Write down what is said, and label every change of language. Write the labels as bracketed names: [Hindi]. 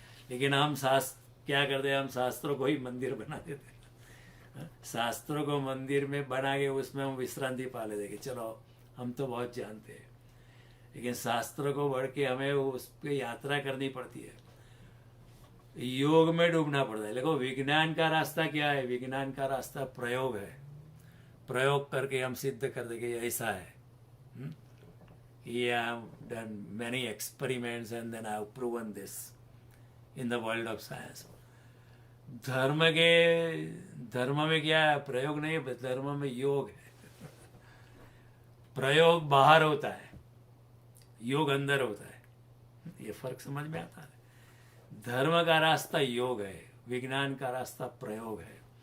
[Hindi] लेकिन हम शास्त्र क्या करते हैं, हम शास्त्रों को ही मंदिर बना देते हैं, शास्त्रों को मंदिर में बना के उसमें हम विश्रांति पा लेते कि चलो हम तो बहुत जानते हैं। लेकिन शास्त्रों को बढ़ के हमें उस पर यात्रा करनी पड़ती है, योग में डूबना पड़ता है। देखो विज्ञान का रास्ता क्या है, विज्ञान का रास्ता प्रयोग है। प्रयोग करके हम सिद्ध कर देंगे ऐसा है। [English] I have done many experiments and then I have proven this in the world of science. [Hindi] धर्म में क्या है, प्रयोग नहीं है, धर्म में योग है। प्रयोग बाहर होता है, योग अंदर होता है। ये फर्क समझ में आता है। धर्म का रास्ता योग है, विज्ञान का रास्ता प्रयोग है।